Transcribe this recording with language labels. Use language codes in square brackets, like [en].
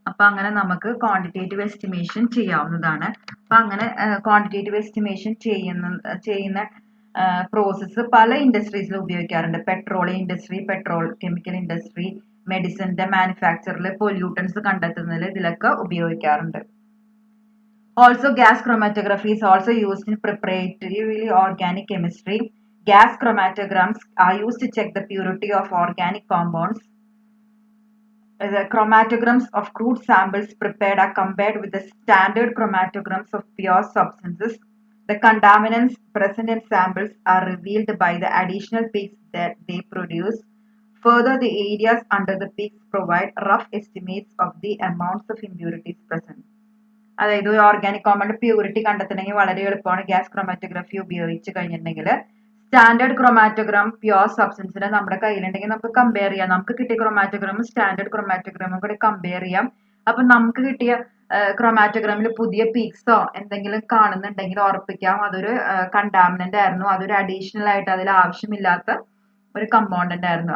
[ml] അപ്പൊ അങ്ങനെ നമുക്ക് ക്വാണ്ടിറ്റേറ്റീവ് എസ്റ്റിമേഷൻ ചെയ്യാവുന്നതാണ്. അപ്പൊ അങ്ങനെ ക്വാണ്ടിറ്റേറ്റീവ് എസ്റ്റിമേഷൻ ചെയ്യുന്ന പ്രോസസ്സ് പല ഇൻഡസ്ട്രീസിൽ ഉപയോഗിക്കാറുണ്ട്. Petroleum industry, petrol chemical industry, മെഡിസിന്റെ മാനുഫാക്ചറിൽ pollutants കണ്ടെത്തുന്നതിൽ ഇതിലൊക്കെ ഉപയോഗിക്കാറുണ്ട്. [en] Also, gas chromatography is also used in preparatory organic chemistry. Gas chromatograms are used to check the purity of organic compounds. The chromatograms of crude samples prepared are compared with the standard chromatograms of pure substances. The contaminants present in samples are revealed by the additional peaks that they produce. Further, the areas under the peaks provide rough estimates of the amounts of impurities present. [ml] അതായത് ഒരു organic compound purity കണ്ടെത്തണമെങ്കിൽ വളരെ എളുപ്പമാണ് gas chromatography ഉപയോഗിച്ച് കഴിഞ്ഞിട്ടുണ്ടെങ്കിൽ. Standard ക്രോമാറ്റോഗ്രാം pure സബ്സ്റ്റൻസിനെ നമ്മുടെ കയ്യിലുണ്ടെങ്കിൽ നമുക്ക് കമ്പയർ ചെയ്യാം. നമുക്ക് കിട്ടിയ ക്രോമാറ്റോഗ്രാമും സ്റ്റാൻഡേർഡ് ക്രോമാറ്റോഗ്രാമും കൂടെ കമ്പയർ ചെയ്യാം. അപ്പൊ നമുക്ക് കിട്ടിയ ക്രോമാറ്റോഗ്രാമിൽ പുതിയ പീക്സോ എന്തെങ്കിലും കാണുന്നുണ്ടെങ്കിൽ ഉറപ്പിക്കാം അതൊരു കണ്ടാമിനന്റ് ആയിരുന്നു, അതൊരു അഡീഷണൽ ആയിട്ട് അതിൽ ആവശ്യമില്ലാത്ത ഒരു കമ്പോണന്റ് ആയിരുന്നു.